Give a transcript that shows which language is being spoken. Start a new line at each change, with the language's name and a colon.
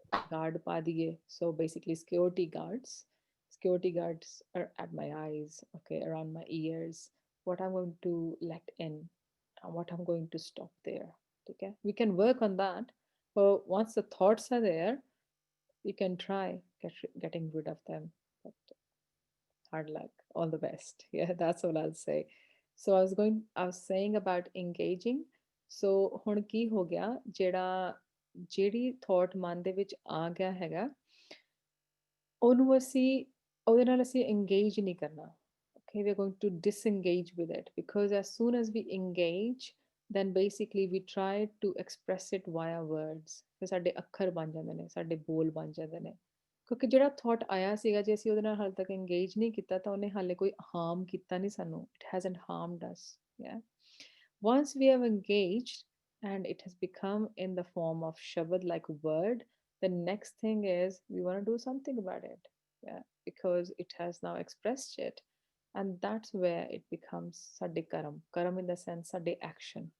English: guard
Punjabi: ਪਾ ਦਈਏ,
English: so basically security guards are at my eyes, okay, around my ears, what I'm going to let in and what I'm going to stop there. Okay, we can work on that, but once the thoughts are there, you can try getting rid of them, but hard luck, all the best. Yeah, that's all I'll say. So I was saying about engaging.
Punjabi: So ਹੁਣ ਕੀ ਹੋ ਗਿਆ, ਜਿਹੜੀ thought ਮਨ ਦੇ ਵਿੱਚ ਆ ਗਿਆ ਹੈਗਾ, ਉਹਨੂੰ ਉਹਦੇ ਨਾਲ ਅਸੀਂ engage ਨਹੀਂ ਕਰਨਾ.
English: Okay, we're going to disengage with it, because as soon as we engage, then basically we try to express it via words.
Punjabi: ਫਿਰ ਸਾਡੇ ਅੱਖਰ ਬਣ ਜਾਂਦੇ ਨੇ, ਸਾਡੇ ਬੋਲ ਬਣ ਜਾਂਦੇ ਨੇ, ਕਿਉਂਕਿ ਜਿਹੜਾ ਥਾਟ ਆਇਆ ਸੀਗਾ, ਜੇ ਅਸੀਂ ਉਹਦੇ ਨਾਲ ਹਾਲੇ ਤੱਕ ਇੰਗੇਜ ਨਹੀਂ ਕੀਤਾ ਤਾਂ ਉਹਨੇ ਹਾਲੇ ਕੋਈ ਹਾਰਮ ਕੀਤਾ ਨਹੀਂ ਸਾਨੂੰ.
English: It hasn't harmed us. Yeah, once we have engaged and it has become in the form of shabad, like word, the next thing is we want to do something about it. Yeah, because it has now expressed it, and that's where it becomes
Punjabi: sade karam
English: in the sense sade action.